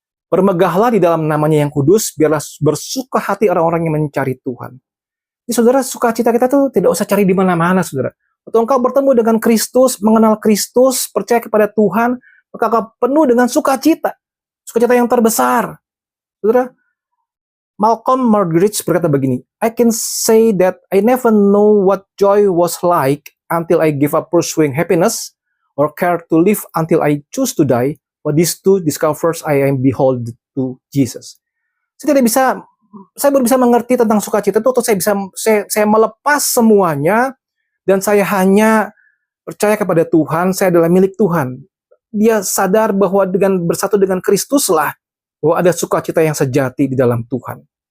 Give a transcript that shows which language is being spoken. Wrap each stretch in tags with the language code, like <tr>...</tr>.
<id>Bermegahlah di dalam namanya yang kudus, biarlah bersuka hati orang-orang yang mencari Tuhan. Jadi saudara, sukacita kita tuh tidak usah cari di mana-mana, saudara. Waktu engkau bertemu dengan Kristus, mengenal Kristus, percaya kepada Tuhan, maka kau penuh dengan sukacita. Sukacita yang terbesar.</id> <en>Saudara, Malcolm Muggeridge berkata begini, I can say that I never know what joy was like until I give up pursuing happiness or care to live until I choose to die. But these two discovers I am behold to Jesus.</en> <id>Saya baru bisa mengerti tentang sukacita itu atau saya melepas semuanya dan saya hanya percaya kepada Tuhan, saya adalah milik Tuhan. Dia sadar bahwa dengan bersatu dengan Kristuslah bahwa ada sukacita yang sejati di dalam Tuhan.</id>